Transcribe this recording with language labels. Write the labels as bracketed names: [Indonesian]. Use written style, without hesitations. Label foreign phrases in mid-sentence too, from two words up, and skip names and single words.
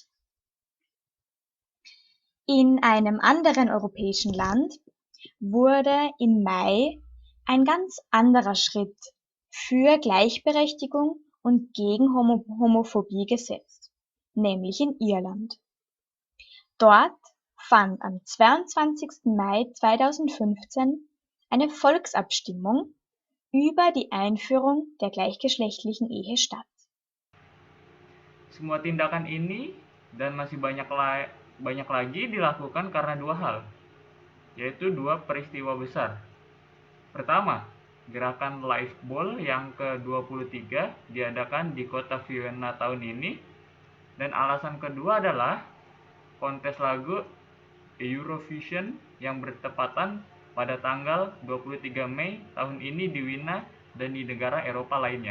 [German] In einem anderen europäischen Land wurde im Mai ein ganz anderer Schritt für Gleichberechtigung und gegen Homophobie gesetzt, nämlich in Irland. Dort fand am 22. Mai 2015 eine Volksabstimmung über die Einführung der gleichgeschlechtlichen Ehe statt. [Indonesian] Semua tindakan ini dan masih banyak lagi dilakukan karena dua hal, yaitu dua peristiwa besar. Pertama, gerakan Liveball yang ke-23 diadakan di kota Vienna tahun ini, dan alasan kedua adalah kontes lagu Eurovision yang bertepatan pada tanggal 23 Mei tahun ini di Wina dan di negara Eropa lainnya.